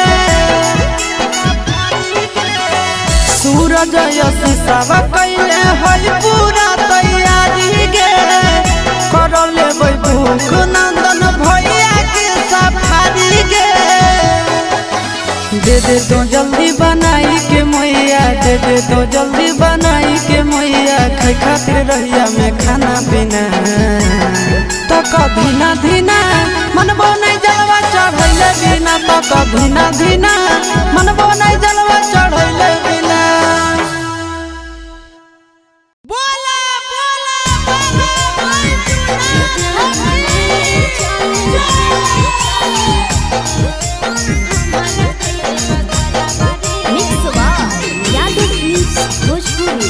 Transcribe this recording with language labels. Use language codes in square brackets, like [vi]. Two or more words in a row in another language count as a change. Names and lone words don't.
[bho] सूरज यश सब कैले है पूरा तैयारी गे कर लेबै भूख नंदन भैया के सफारी गे दे दे तो जल्दी बनाई के मैया दे दे तो जल्दी बनाई के मैया खाई खातिर रहिया में खाना पीना तो कभी ना धीना मनबो नहीं जलवा चढ़ैले बिना तो कभी ना धीना मनबो नहीं जलवा चढ़ैले बिना [en] Mixed by Yadav Bhojpuri.